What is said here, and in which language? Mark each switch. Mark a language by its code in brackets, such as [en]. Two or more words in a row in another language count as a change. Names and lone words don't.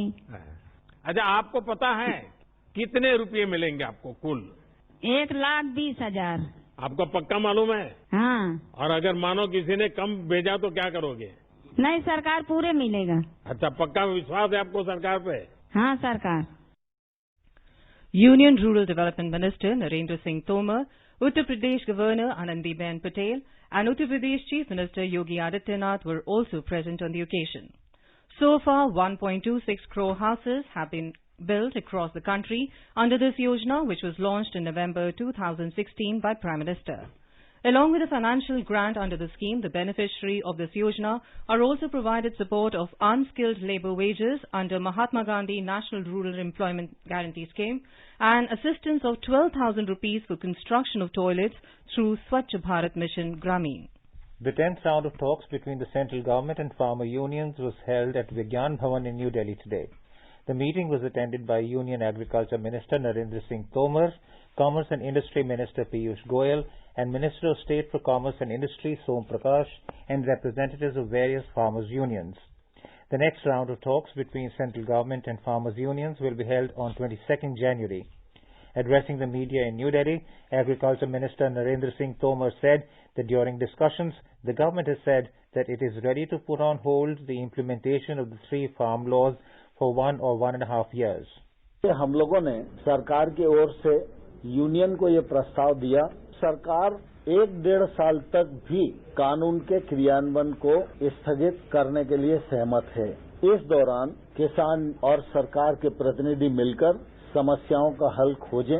[hi] अच्छा, आपको पता है कितने रुपये मिलेंगे आपको कुल? 1,20,000। आपको पक्का मालूम है? हाँ। और अगर मानो किसी ने कम भेजा तो क्या करोगे? नहीं सरकार, पूरे मिलेगा। अच्छा, पक्का विश्वास है आपको सरकार पे? हाँ सरकार। [en] Union Rural Development Minister Narendra Singh Tomar, Uttar Pradesh Governor Anandiben Patel and Uttar Pradesh Chief Minister Yogi Adityanath were also present on the occasion. So far, 1.26 crore houses have been built across the country under this Yojna, which was launched in November 2016 by Prime Minister. Along with a financial grant under the scheme, the beneficiary of this Yojna are also provided support of unskilled labour wages under Mahatma Gandhi National Rural Employment Guarantee Scheme and assistance of 12,000 rupees for construction of toilets through Swachh Bharat Mission Gramin. The 10th round of talks between the central government and farmer unions was held at Vigyan Bhavan in New Delhi today. The meeting was attended by Union Agriculture Minister Narendra Singh Tomar, Commerce and Industry Minister Piyush Goyal, and Minister of State for Commerce and Industry Som Prakash, and representatives of various farmers' unions. The next round of talks between central government and farmers' unions will be held on 22nd January. Addressing the media in New Delhi, Agriculture Minister Narendra Singh Tomar said that during discussions, the government has said that it is ready to put on hold the implementation of the 3 farm laws for 1 or 1.5 years. [hi] हम लोगों ने सरकार की ओर से यूनियन को ये प्रस्ताव दिया। सरकार 1-1.5 साल तक भी कानून के क्रियान्वयन को स्थगित करने के लिए सहमत है। इस दौरान किसान और सरकार के प्रतिनिधि मिलकर समस्याओं का हल खोजें।